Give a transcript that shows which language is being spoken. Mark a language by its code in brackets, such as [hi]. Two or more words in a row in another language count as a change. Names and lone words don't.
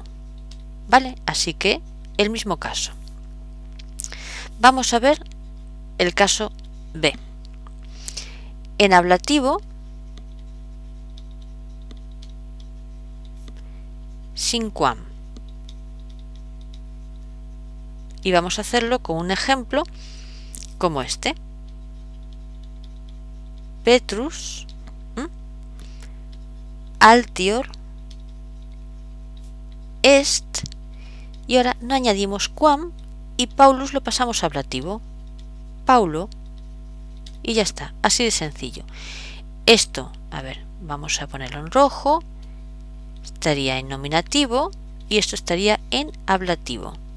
[es] ¿Vale? Así que el mismo caso. Vamos a ver el caso B. En ablativo, sin quam. Y vamos a hacerlo con un ejemplo como este. [la] Petrus altior est, [es] y ahora no añadimos quam y Paulus lo pasamos a ablativo. Paulo, y ya está, así de sencillo. Esto, a ver, vamos a ponerlo en rojo, estaría en nominativo y esto estaría en ablativo.